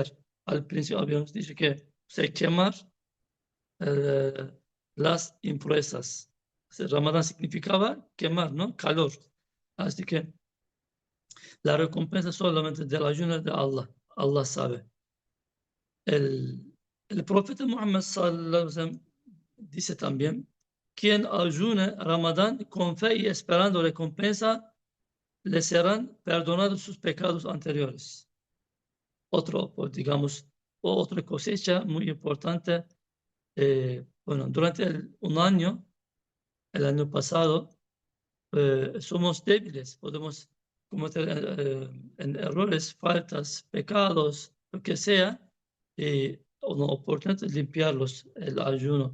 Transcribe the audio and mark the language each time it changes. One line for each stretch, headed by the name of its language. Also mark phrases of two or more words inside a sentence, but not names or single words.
Spanish: Al principio habíamos dicho que se quemar eh, las impurezas. O sea, Ramadán significaba quemar, ¿no? Calor. Así que la recompensa solamente del ayuno de Allah. Allah sabe. El, el profeta Muhammad
Arabic: صلى الله عليه وسلم
Spanish: dice también, quien ayune Ramadán con fe y esperando recompensa, le serán perdonados sus pecados anteriores. Otro, pues, digamos, otra cosecha muy importante. Bueno, durante un año, el año pasado, somos débiles, podemos cometer en errores, faltas, pecados, lo que sea, y una oportunidad de limpiarlos, el ayuno.